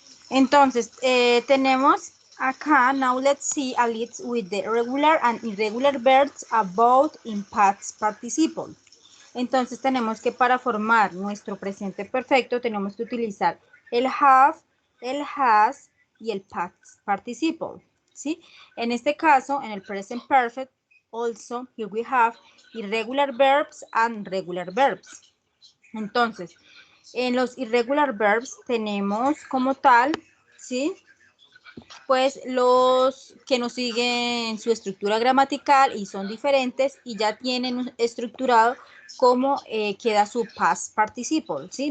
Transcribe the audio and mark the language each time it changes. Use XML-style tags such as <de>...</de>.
<es>Entonces, tenemos acá,</es> <en>now let's see a list with the regular and irregular verbs about in past participle.</en> <es>Entonces tenemos que para formar nuestro presente perfecto tenemos que utilizar el have, el has y el past participle, ¿sí? En este caso, en el present perfect,</es> <en>also here we have irregular verbs and regular verbs.</en> <es>Entonces, en los irregular verbs tenemos como tal, ¿sí? Pues los que nos siguen su estructura gramatical y son diferentes y ya tienen estructurado cómo queda su past participle, ¿sí?</es>